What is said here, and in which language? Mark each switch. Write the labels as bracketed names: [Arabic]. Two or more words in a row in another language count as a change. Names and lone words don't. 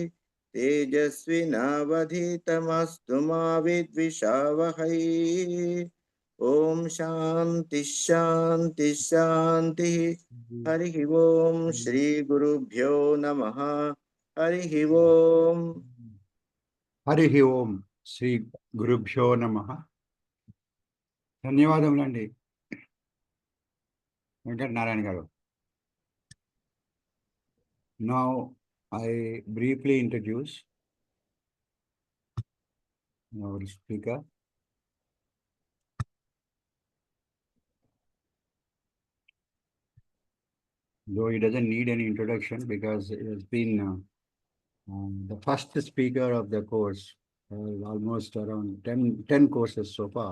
[Sanskrit] तेजस्विनावधीतमस्तु मा विद्विषावहै ॐ शान्ति शान्ति शान्तिः हरिः ॐ श्री गुरुभ्यो नमः हरिः ॐ హరి ఓం శ్రీ గురుభ్యో నమ. [Telugu] ధన్యవాదములండి వెంకటనారాయణ గారు. [English] Now I briefly introduce our speaker. Though he doesn't need any introduction because he has been the first speaker of the course, almost around 10 courses so far.